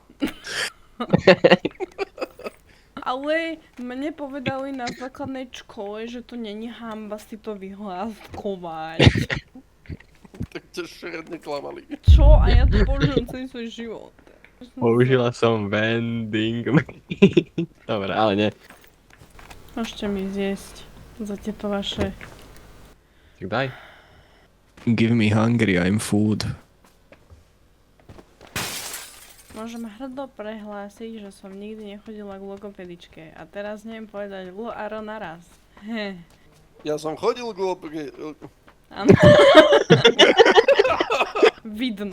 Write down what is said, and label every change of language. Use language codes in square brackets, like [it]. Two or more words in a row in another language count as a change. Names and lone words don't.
[sk] Ale mne povedali na základnej škole, že to není hanba si to vyhláskovať. Tak ťa šredne klamali. Čo? A ja to použijem celý svoj život. Použila som vending. Dobre, ale nie. Môžete mi zjesť za tieto vaše... Tak daj. [en] Give me hungry, I'm food. [sk] Môžem hrdo prehlásiť, že som nikdy nechodila k logopedičke a teraz neviem povedať L a R naraz. Ja som chodil k Áno. Vidno,